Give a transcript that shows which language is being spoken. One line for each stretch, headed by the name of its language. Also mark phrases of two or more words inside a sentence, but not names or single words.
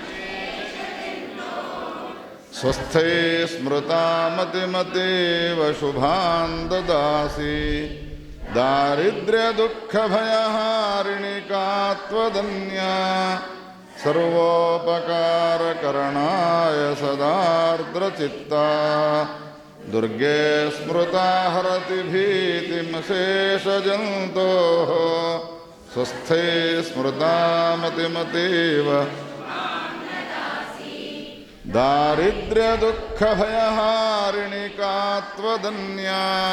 Sanskrit: स्वस्थै स्मृता मतिमतीव शुभां ददासि दारिद्र्यदुःखभयहारिणि का त्वदन्या सर्वोपकारकरणाय सदार्द्रचित्ता दुर्गे स्मृता हरति भीतिमशेषजन्तोः स्वस्थे स्मृता मतिमतीव दारिद्र्यदुःखभयहारिणि का त्वदन्या